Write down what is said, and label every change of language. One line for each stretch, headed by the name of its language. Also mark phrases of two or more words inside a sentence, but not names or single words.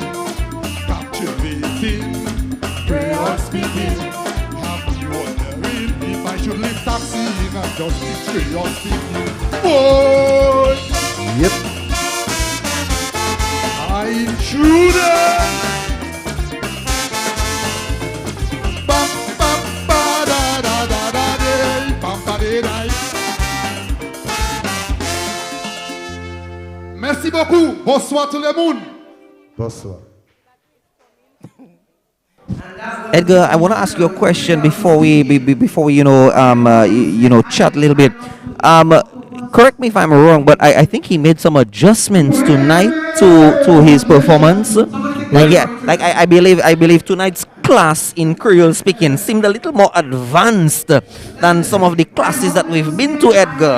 English: captivating. Creole speaking. Have you wondering if I should live taxiing and just be Creole speaking? Boy, Yep. I intruder. Bam bam ba da da da da day, bam ba day day.
French: Merci beaucoup. Bonsoir tout le monde. Bonsoir.
English: Edgar, I want to ask you a question before we chat a little bit. Correct me if I'm wrong, but I think he made some adjustments tonight to his performance. I believe tonight's class in Creole speaking seemed a little more advanced than some of the classes that we've been to, Edgar.